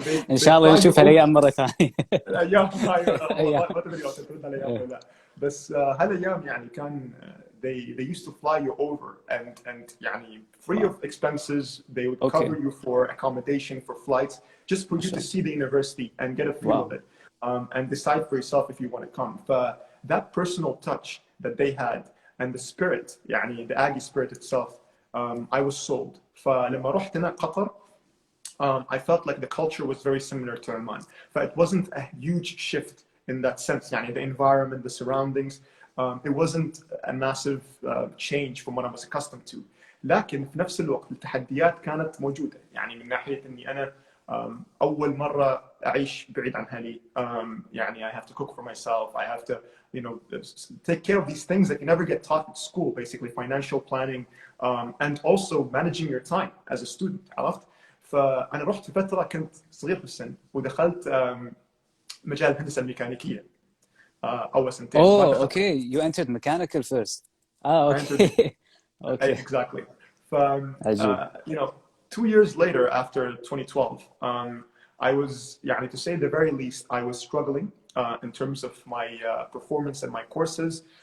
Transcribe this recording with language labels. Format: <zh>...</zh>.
<ar>إن شاء الله نشوف هالأيام مرة ثانية. الأيام هاي ما تدري لو تردنا الأيام ولا لا. بس هالأيام يعني كان</ar> <en>they used to fly you over and</en> <ar>يعني</ar> <en>free of expenses. They would cover you for accommodation, for flights, just for you to see the university and get a feel of it, and decide for yourself if you want to come. That personal touch that they had and the spirit,</en> <ar>يعني</ar> <en>the Aggie spirit itself, I was sold.</en> <ar>فلما رحت هنا قطر,</ar> <en>I felt like the culture was very similar to Oman. It wasn't a huge shift in that sense.</en> <ar>يعني</ar> <en>the environment, the surroundings, it wasn't a massive change from what I was accustomed to.</en> <ar>لكن في نفس الوقت التحديات كانت موجودة. يعني من ناحية إني أنا أول مرة أعيش بعيد عن أهلي. يعني</ar> <en>I have to cook for myself. I have to, take care of these things that you never get taught at school. Basically, financial planning, and also managing your time as a student.</en> <ar>عرفت؟ فأنا رحت في فترة كنت صغير في السن ودخلت مجال الهندسة الميكانيكية. أول سنتين.</ar> <en>Oh, okay. You entered mechanical first. I entered Okay. Okay. exactly.</en> <ar>عجيب.</ar> <en>2 years later, after 2012, I was, to say the very least, I was struggling in terms of my performance and my courses.</en>